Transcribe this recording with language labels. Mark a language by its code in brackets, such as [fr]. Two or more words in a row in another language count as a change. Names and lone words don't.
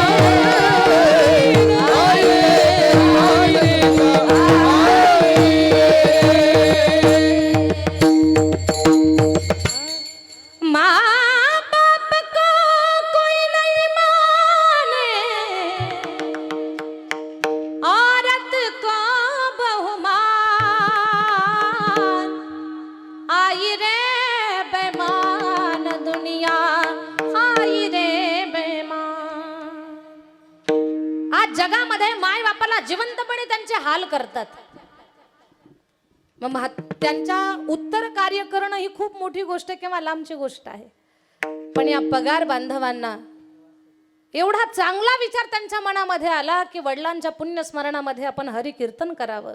[hi] आई रे, माँ बाप को कोई नहीं माने, औरत को बहुमान आई रे बेमान दुनिया आई रे बेमान. [mr] आज जगामध्ये माय बापाला जिवंतपणे त्यांचे हाल करतात. मग त्यांच्या उत्तर कार्य करणं ही खूप मोठी गोष्ट किंवा लांबची गोष्ट आहे. पण या पगार बांधवांना एवढा चांगला विचार त्यांच्या मनामध्ये आला की वडिलांच्या पुण्यस्मरणामध्ये आपण हरिकीर्तन करावं.